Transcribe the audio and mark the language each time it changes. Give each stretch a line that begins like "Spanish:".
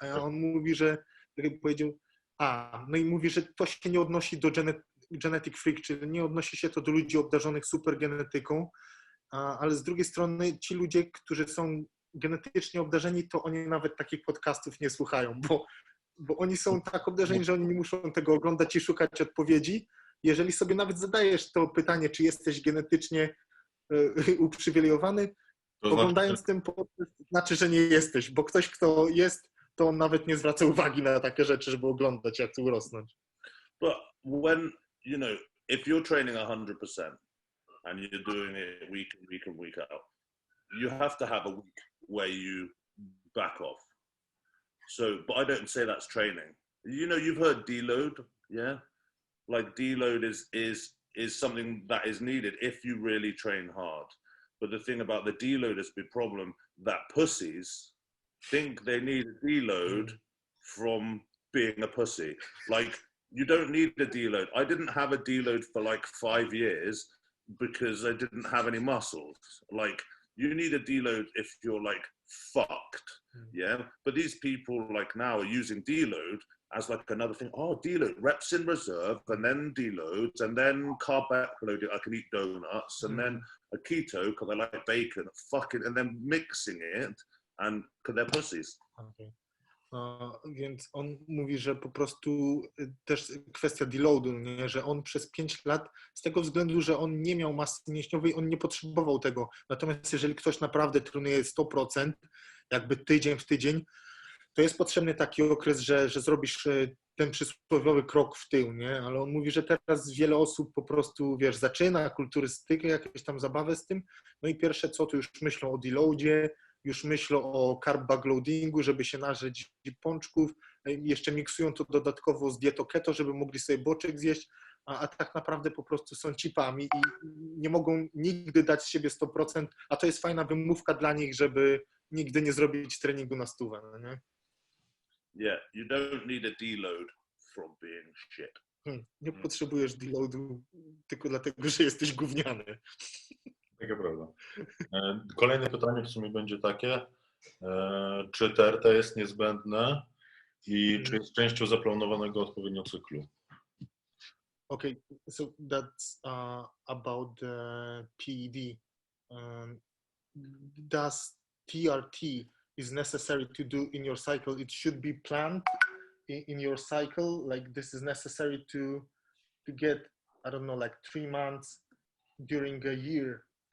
Polish: A on mówi, że, tak jak powiedział, no i mówi, że to się nie odnosi do
English: genetic freak,
Polish: czyli nie odnosi się to do ludzi obdarzonych super genetyką, ale z drugiej strony ci ludzie, którzy są genetycznie obdarzeni, to oni nawet takich podcastów nie słuchają, bo oni są tak obdarzeni, że oni nie muszą tego oglądać i szukać odpowiedzi. Jeżeli sobie nawet zadajesz to pytanie, czy jesteś genetycznie uprzywilejowany, to oglądając ten podcast, znaczy, że nie jesteś, bo ktoś, kto jest, to on nawet nie zwraca uwagi na takie rzeczy, żeby oglądać, jak tu urosnąć.
English: But when, you know, if you're training 100% and you're doing it week in, week in, week out, you have to have a week where you back off. So, but I don't say that's training. You know, you've heard deload, yeah? Like deload is something that is needed if you really train hard. But the thing about the deload is the problem that pussies think they need a deload from being a pussy. Like, you don't need a deload. I didn't have a deload for like 5 years because I didn't have any muscles. Like, you need a deload if you're like fucked, yeah? But these people like now are using deload as like another thing. Oh, deload, reps in reserve, and then deloads, and then carb backloading. I can eat donuts, and then a keto because I like bacon, fucking, and then mixing it, and because they're pussies. Okay.
Polish: Więc on mówi, że po prostu też kwestia deloadu, nie? Że on przez 5 lat, z tego względu, że on nie miał masy mięśniowej, on nie potrzebował tego. Natomiast jeżeli ktoś naprawdę trenuje 100%, jakby tydzień w tydzień, to jest potrzebny taki okres, że zrobisz ten przysłowiowy krok w tył, nie? Ale on mówi, że teraz wiele osób po prostu, wiesz, zaczyna kulturystykę, jakieś tam zabawę z tym, no i pierwsze co, to już myślą o deloadzie, już myślą o carb backloadingu, żeby się nażyć pączków, jeszcze miksują to dodatkowo z dietą keto, żeby mogli sobie boczek zjeść, a tak naprawdę po prostu są cipami i nie mogą nigdy dać z siebie 100%, a to jest fajna wymówka dla nich, żeby nigdy nie zrobić treningu na 100, no nie?
English: Yeah, you don't need a deload from being shit.
Polish: Nie potrzebujesz deloadu tylko dlatego, że jesteś gówniany. Taka prawda. Kolejne pytanie w sumie będzie takie, czy TRT jest niezbędne i czy jest częścią zaplanowanego odpowiednio cyklu?
English: Okay, so that's about the PED. Does TRT is necessary to do in your cycle? It should be planned in your cycle, like this is necessary to get, I don't know, like 3 months during a year.